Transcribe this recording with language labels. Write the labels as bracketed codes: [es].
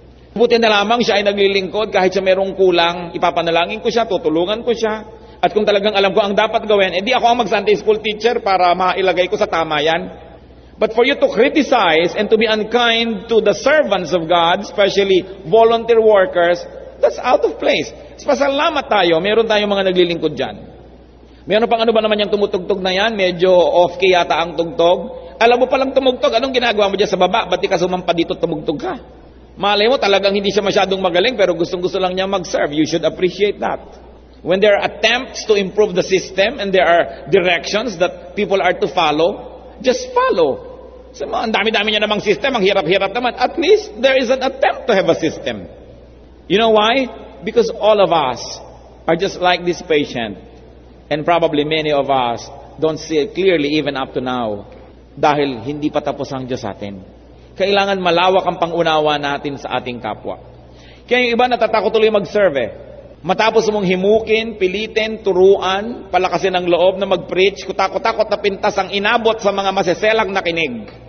[tl] Buti na lamang siya ay naglilingkod, kahit siya merong kulang, ipapanalangin ko siya, tutulungan ko siya. At kung talagang alam ko ang dapat gawin, edi ako ang mag-Sunday school teacher para mailagay ko sa tama yan. [en] But for you to criticize and to be unkind to the servants of God, especially volunteer workers, that's out of place. [tl] Pasalamat tayo, meron tayong mga naglilingkod dyan. Meron pang ano ba naman yung tumutugtog na yan? Medyo off-key yata ang tugtog. Alam mo palang tumugtog, anong ginagawa mo dyan sa baba? Ba't di ka sumampa dito tumugtog ka? Malay mo talagang hindi siya masyadong magaling pero gustong-gusto lang niya mag-serve. [en] You should appreciate that. When there are attempts to improve the system and there are directions that people are to follow, just follow. [tl] So, ang dami-dami niya namang system, ang hirap-hirap naman. [en] At least, there is an attempt to have a system. You know why? Because all of us are just like this patient. And probably many of us don't see it clearly even up to now. [tl] Dahil hindi pa tapos ang Diyos sa atin. Kailangan malawak ang pangunawa natin sa ating kapwa. Kaya yung iba natatakot tuloy mag-serve eh. Matapos mong himukin, pilitin, turuan, palakasin ang loob na mag-preach, kutakot-takot na pintas ang inabot sa mga masiselang nakinig.